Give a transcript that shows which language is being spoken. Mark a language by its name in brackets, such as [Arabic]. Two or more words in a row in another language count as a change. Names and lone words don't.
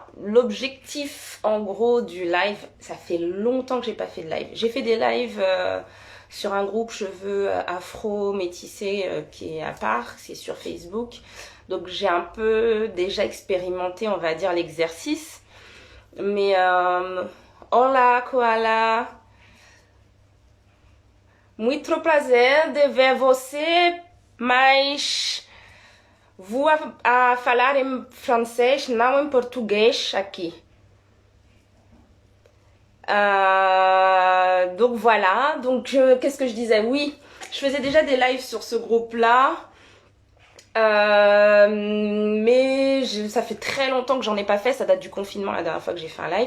[French] L'objectif, en gros, du live, ça fait longtemps que j'ai pas fait de live. J'ai fait des lives sur un groupe cheveux afro métissé qui est à part, c'est sur Facebook. Donc j'ai un peu déjà expérimenté, on va dire, l'exercice. Mais hola, Koala. [Portuguese] Muito prazer de ver você, mas vou a falar em francês, não em português aqui. [French] Donc voilà, donc qu'est-ce que je disais? Oui, je faisais déjà des lives sur ce groupe-là. Mais ça fait très longtemps que j'en ai pas fait, ça date du confinement la dernière fois que j'ai fait un live.